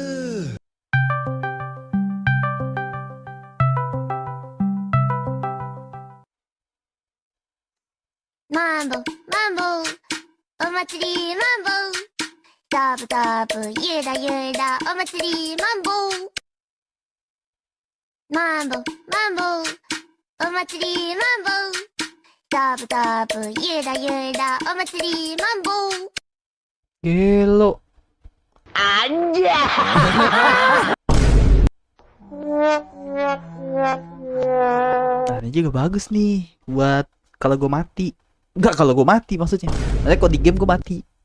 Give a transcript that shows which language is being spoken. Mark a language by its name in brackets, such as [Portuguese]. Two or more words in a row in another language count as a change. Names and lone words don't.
[Japanese] Mambo, mambo, お祭りマンボウ。ダブダブ、ゆらゆら、お祭りマンボウ。マンボ、マンボウ、お祭りマンボウ。ダブダブ、ゆらゆら、お祭りマンボウ。 [Indonesian] Gelo. Nah, ini juga bagus nih buat kalau gue mati. Enggak, kalau gue mati maksudnya. Nanti kalau di game gue mati.